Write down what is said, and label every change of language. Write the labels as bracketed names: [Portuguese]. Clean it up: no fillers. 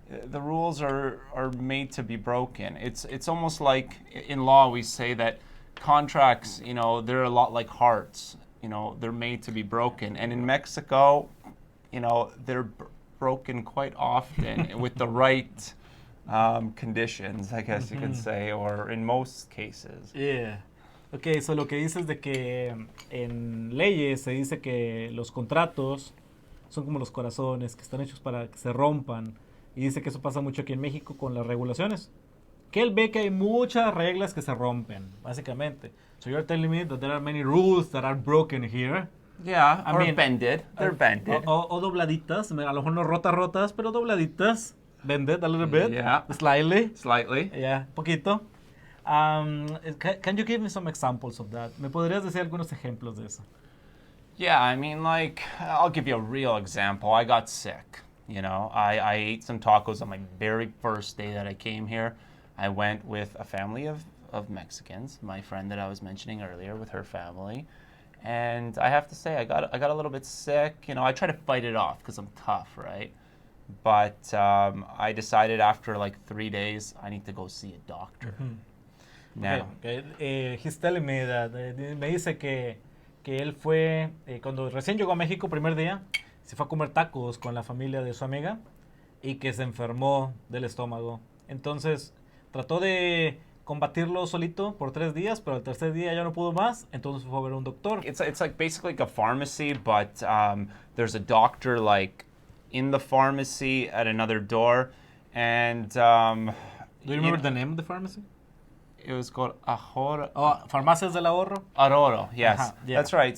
[English] the rules are made to be broken. It's almost like in law we say that contracts, you know, they're a lot like hearts. You know, they're made to be broken. And in Mexico, you know, they're broken quite often with the right conditions, I guess you could say, or in most cases. Yeah. [Spanish] Ok, so lo que dices de que en leyes se dice que los contratos son como los corazones, que están hechos para que se rompan. Y dice que eso pasa mucho aquí en México con las regulaciones. Que él ve que hay muchas reglas que se rompen, básicamente. [English] So you're telling me that there are many rules that are broken here. Yeah, I or mean, bended. They're bended. [Spanish] O dobladitas, a lo mejor no rotas, pero dobladitas. [English] Bended a little bit. Yeah. Slightly. Slightly. [Spanish] Yeah, poquito. [English] Can you give me some examples of that? [Spanish] ¿Me podrías decir algunos ejemplos de eso? [English] Yeah, I mean, like, I'll give you a real example. I got sick. You know, I ate some tacos on my very first day that I came here. I went with a family of Mexicans, my friend that I was mentioning earlier with her family. And I have to say, I got a little bit sick. You know, I try to fight it off because I'm tough, right? But I decided after like 3 days, I need to go see a doctor. Now, Okay. He's telling me that, [Spanish] me dice que él fue, cuando recién llegó a México, primer día, se fue a comer tacos con la familia de su amiga y que se enfermó del estómago. Entonces, trató de combatirlo solito por 3 días, pero al tercer día ya no pudo más, entonces fue a ver a un doctor. [English] it's like basically like a pharmacy, but there's a doctor like in the pharmacy at another door. And Do you remember the name of the pharmacy? it was called Ahora. Oh, Farmacias del Ahorro. Aurora, yes. Yeah. That's right.